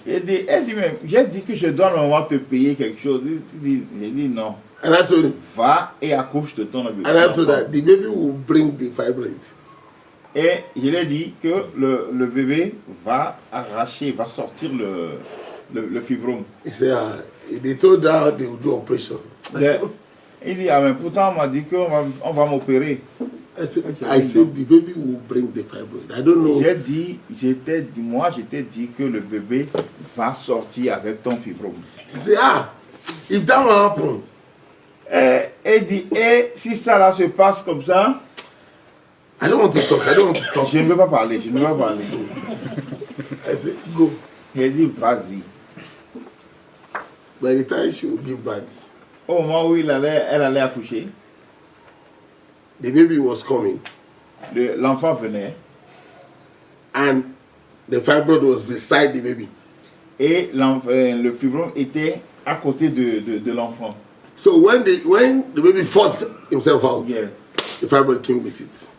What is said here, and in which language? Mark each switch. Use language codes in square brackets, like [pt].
[fr] Elle dit même, j'ai dit que je dois normalement te payer quelque chose. J'ai dit non. [en] And I told him, [fr] va et accouche de ton bébé. [en] And I told her, the baby will bring the fibroid. [fr] Et je lui ai dit que le bébé va arracher, va sortir le fibrome. [en] He said, they told her they would do operation. [fr] Il dit, ah mais pourtant on m'a dit qu'on va m'opérer. [en] I said the baby will bring the fibroid. I don't know. [fr] Moi j'étais dit que le bébé va sortir avec ton fibrome. [en] He said, if that will happen, [fr] Et dit, et si ça là se passe comme ça, [en] I don't want to talk. [fr] je ne veux pas parler, je ne veux pas parler. [en] I said, go. [fr] Il dit, vas-y. [en] By the time she will give birth, [fr] Au moment où elle allait accoucher, [en] the baby was coming, [fr] l'enfant venait [en] and the fibroid was beside the baby. [fr] et le fibrome était à côté de l'enfant. [en] So when the baby forced himself out, Yeah. the fibroid came with it.